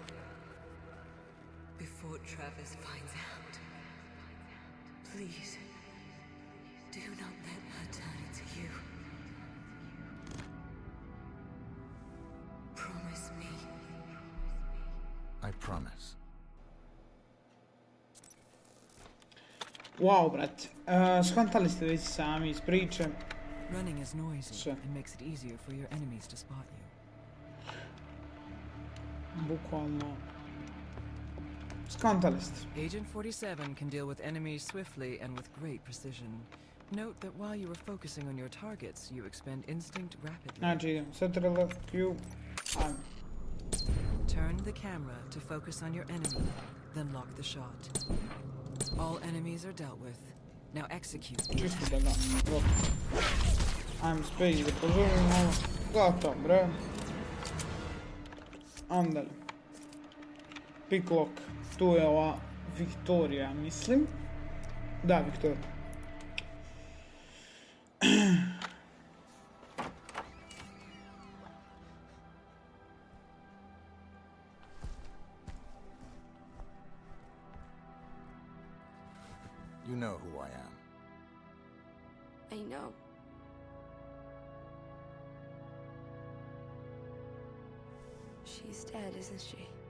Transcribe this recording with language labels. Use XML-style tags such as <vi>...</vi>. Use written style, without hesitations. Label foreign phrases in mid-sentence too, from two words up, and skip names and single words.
<en>Before Travis finds out. Please. Do not let her turn into you. Promise me. I promise.</en> <sr>Wow, brate. Skontali ste već sami iz priče.</sr> <en>Running is noisy Sure. and makes it easier for your enemies to spot you.</en> <sr>Bukvalno. Skontali ste.</sr> <en>Agent 47 can deal with enemies swiftly and with great precision. Note that while you are focusing on your targets, you expend instinct rapidly. Znači idemo. Ctrl, Q, ajmo. Turn the camera to focus on your enemy, then lock the shot. All enemies are dealt with. Now execute the</en> <sr>Čisto da ga. Gotovo. Ajmo speć da požurimo ovo. Gotovo, bre. Andale. Picklock. Tu je ova Viktorija, mislim. Da, Viktorija.</sr> <en>You know who I am. I know. She's dead, isn't she?</en>